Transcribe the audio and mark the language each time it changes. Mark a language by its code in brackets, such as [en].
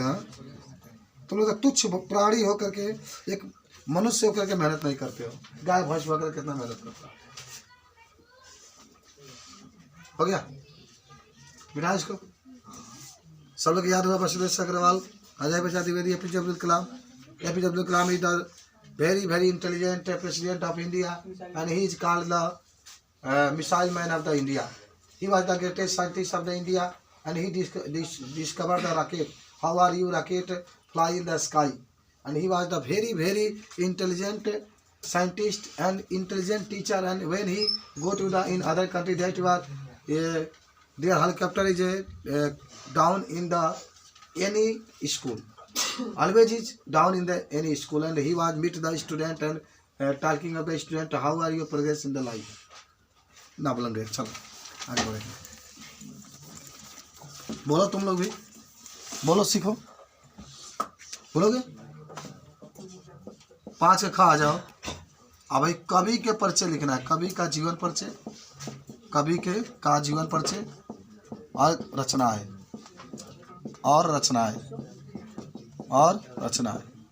[hi] हाँ, तुम लोग तुच्छ प्राणी हो करके, एक मनुष्य होकर के मेहनत नहीं करते हो। गाय भैंस होकर कितना मेहनत करता। हो गया? बिठा इसको। सब लोग याद हुआ। Vasudev sir Agarwal, Hazari Prasad Dwivedi, APJ Abdul Kalam. [en] APJ Abdul Kalam is the very intelligent president of India, and he is called the missile man of the India. He was the greatest scientist of the India, and he discovered the rocket. How are you rocket fly in the sky? And he was the very intelligent scientist and intelligent teacher. And when he go to the in other country, that was their helicopter is down in the any school. Always is down in the any school, and he was meet the student and talking of the student, how are your progress in the life. [hi] ना बोलेंगे, चलो आगे बढ़ेंगे। बोलो तुम लोग भी बोलो, सीखो, बोलोगे। 5 का खा आ जाओ। अब भाई कवि के परिचय लिखना है। कवि का जीवन परिचय, कवि के का जीवन परिचय और रचना है, और रचना है, और रचना है।